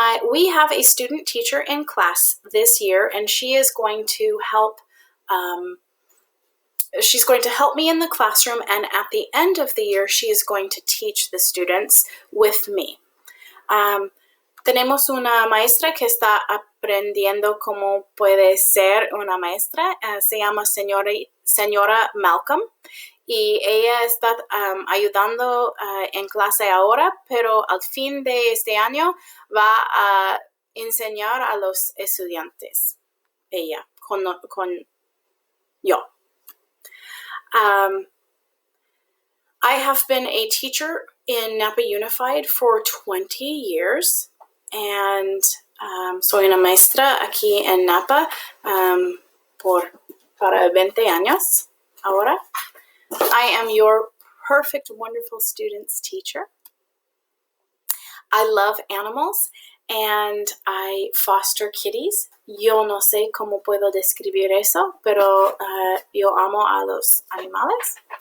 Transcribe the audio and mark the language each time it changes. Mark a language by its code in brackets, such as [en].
[en] We have a student teacher in class this year, and she is going to help She's going to help me in the classroom, and at the end of the year, she is going to teach the students with me. [es] Tenemos una maestra que está aprendiendo cómo puede ser una maestra. Se llama señora Malcolm, y ella está ayudando en clase ahora, pero al fin de este año va a enseñar a los estudiantes. Ella, con yo. [en] I have been a teacher in Napa Unified for 20 years, and [es] soy una maestra aquí en Napa para 20 años ahora. [en] I am your perfect, wonderful students teacher. I love animals, and I foster kitties. [es] Yo no sé cómo puedo describir eso, pero yo amo a los animales.